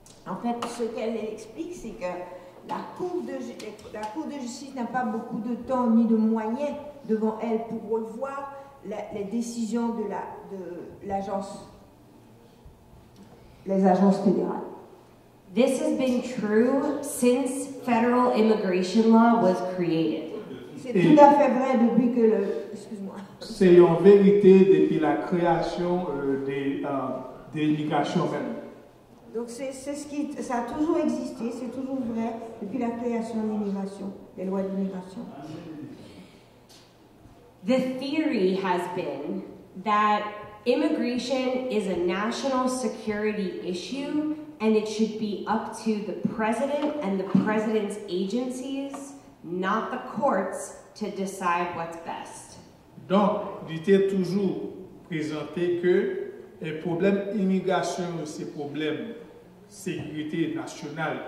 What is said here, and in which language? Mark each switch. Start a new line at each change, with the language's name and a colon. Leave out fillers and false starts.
French: En fait, ce qu'elle explique, c'est que la Cour de justice n'a pas beaucoup de temps ni de moyens devant elle pour revoir les décisions de l'agence, les agences fédérales.
English: This has been true since federal immigration law was created.
French: C'est tout à fait vrai depuis que excuse-moi. C'est en vérité depuis la création de l'immigration même. Donc ça a toujours existé, c'est toujours vrai depuis la création de l'immigration, des lois d'immigration.
English: The theory has been that immigration is a national security issue and it should be up to the president and the president's agencies, not the courts, to decide what's best.
French: Donc, il était toujours présenté que le problème immigration, c'est problème sécurité nationale.